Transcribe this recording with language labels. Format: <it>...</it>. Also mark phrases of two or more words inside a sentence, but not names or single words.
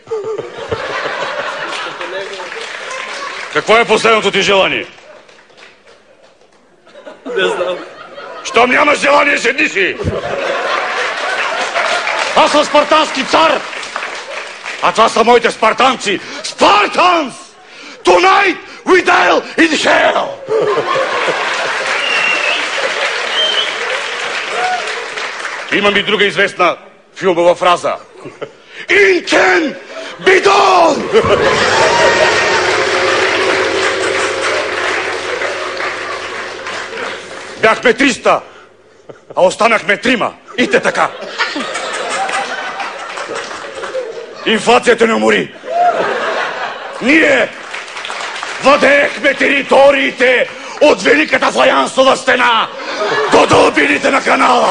<bg>Какво е последното ти желание? Не знам. Щом нямаш желание, седни си! Аз съм спартански цар! А това са моите спартанци!</bg> <en>Spartans! Tonight we dial in hell!</en> <bg>Имам и друга известна филмова фраза.</bg> <en>It can be done!</en> <bg>Бяхме 300, а останахме 3. И те така. Инфлацията не умори. Ние владеехме териториите от Великата Фаянсова стена до дълбините на канала.</bg>